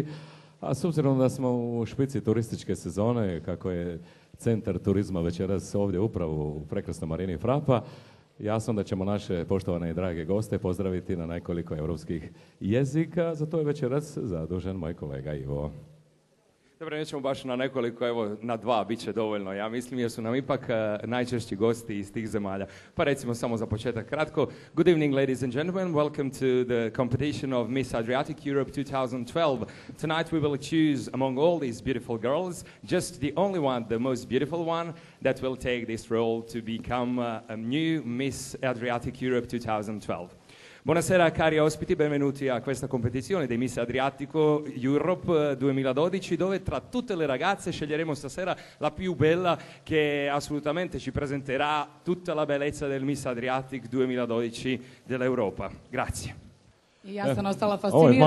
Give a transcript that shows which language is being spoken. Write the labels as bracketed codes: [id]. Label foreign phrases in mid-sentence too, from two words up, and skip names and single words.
[hr] A s obzirom da smo u špici turističke sezone, kako je centar turizma večeras ovdje upravo u prekrasnoj marini Frapa, jasno da ćemo naše poštovane i drage goste pozdraviti na nekoliko europskih jezika. Za to je večeras zadužen moj kolega Ivo. Dobro, nećemo baš na nekoliko, evo na dva bit će dovoljno, ja mislim, jer su nam ipak najčešći gosti iz tih zemalja. Pa recimo samo za početak kratko. [en] Good evening, ladies and gentlemen. Welcome to the competition of Miss Adriatic Europe 2012. Tonight we will choose among all these beautiful girls, just the only one, the most beautiful one, that will take this role to become a new Miss Adriatic Europe 2012. [it] Buonasera cari ospiti, benvenuti a questa competizione dei Miss Adriatico Europe 2012, dove tra tutte le ragazze sceglieremo stasera la più bella, che assolutamente ci presenterà tutta la bellezza del Miss Adriatic 2012 dell'Europa. Grazie. [hr] I ja sam ostala Ovo je fascinirana.